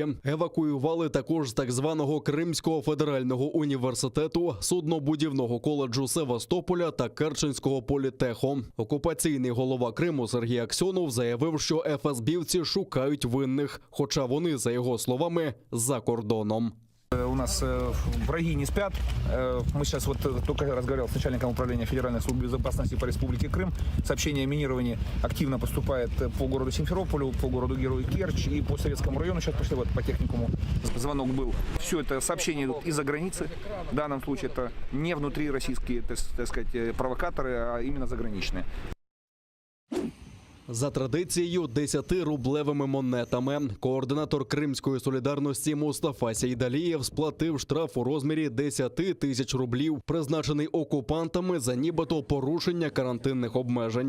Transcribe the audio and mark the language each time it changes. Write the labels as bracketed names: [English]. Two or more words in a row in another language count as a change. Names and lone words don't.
[Ukrainian] Евакуювали також з так званого Кримського федерального університету, суднобудівного коледжу Севастополя та Керченського політеху. Окупаційний голова Криму Сергій Аксьонов заявив, що ФСБівці шукають винних, хоча вони, за його словами, за кордоном. [Russian] У нас враги не спят. Мы сейчас вот только разговаривал с начальником управления Федеральной службы безопасности по Республике Крым. Сообщение о минировании активно поступает по городу Симферополю, по городу Герой Керчь и по Советскому району. Сейчас пошли вот по техникуму. Звонок был. Все это сообщения идут из-за границы. В данном случае это не внутри российские, так сказать, провокаторы, а именно заграничные. [Ukrainian] За традицією 10-рублевими монетами координатор Кримської солідарності Мустафа Сейдалієв сплатив штраф у розмірі 10 тисяч рублів, призначений окупантами за нібито порушення карантинних обмежень.